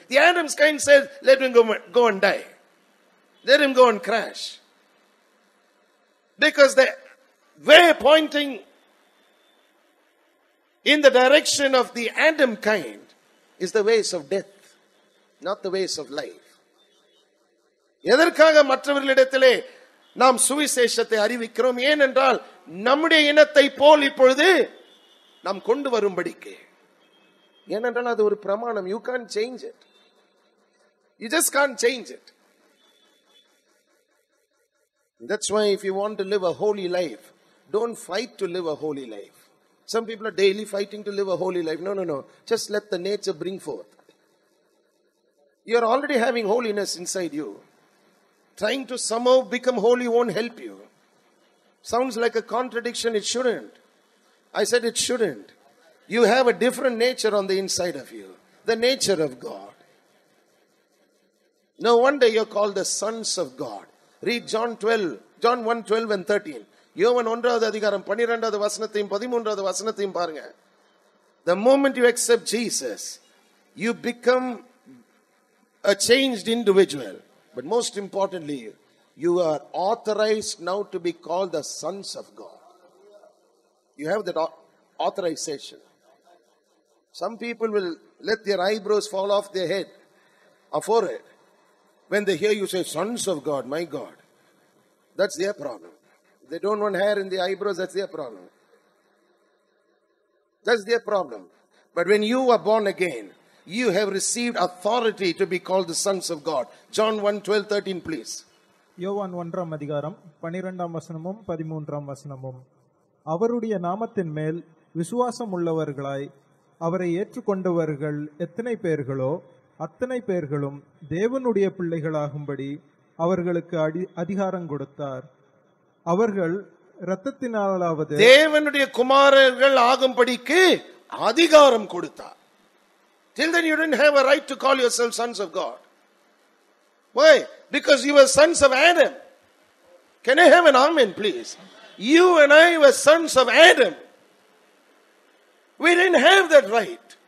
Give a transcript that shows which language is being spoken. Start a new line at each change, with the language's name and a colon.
English: The Adam's kind says, let him go and die. Let him go and crash. Because the way pointing in the direction of the Adam kind is the ways of death, not the ways of life.
Tamil: எதற்காக மற்றவர்களிடத்திலே நாம் சுவிசேஷத்தை அறிவிக்கிறோம்? ஏனென்றால் நம்முடைய இனத்தை போல் இப்பொழுது நாம் கொண்டு வரும்படிக்கு. ஏனென்றால் அது ஒரு பிரமாணம்.
English: You can't change it. You just can't change it. That's why if you want to live a holy life, don't fight to live a holy life. Some people are daily fighting to live a holy life. No. Just let the nature bring forth. You are already having holiness inside you. Trying to somehow become holy won't help you. Sounds like a contradiction. It shouldn't. I said it shouldn't. You have a different nature on the inside of you. The nature of God. No wonder you're called the sons of God. Read John 1:12 and 13.
Tamil: யோவான் 1வது அதிகாரம் 12வது வசனத்தையும் 13வது வசனத்தையும் பாருங்க.
English: The moment you accept Jesus, you become a changed individual. But most importantly, you are authorized now to be called the sons of God. You have that authorization. Some people will let their eyebrows fall off their head or forehead when they hear you say, sons of God, my God. That's their problem. They don't want hair in the eyebrows, that's their problem. That's their problem. But when you are born again, you have received authority to be called the sons of God. John 1:12, 13, please.
Tamil: யோவான் 1ஆம் அதிகாரம் 12ஆம் வசனமும் 13ஆம் வசனமும். அவருடைய நாமத்தின் மேல் விசுவாசம் உள்ளவர்களாய் அவரை ஏற்றுக்கொண்டவர்கள் எத்தனை பேர்களோ அத்தனை பேர்களும் தேவனுடைய பிள்ளைகளாகும்படி அவர்களுக்கு அதிகாரம் கொடுத்தார். அவர்கள் இரத்தத்தினாலாவது தேவனுடைய குமாரர்கள் ஆகும்படிக்கு அதிகாரம் கொடுத்தார்.
English: Till then you didn't have a right to call yourself sons of God. Why? Because you were sons of Adam. Can I have an amen, please? You and I were sons of Adam. We didn't have that right.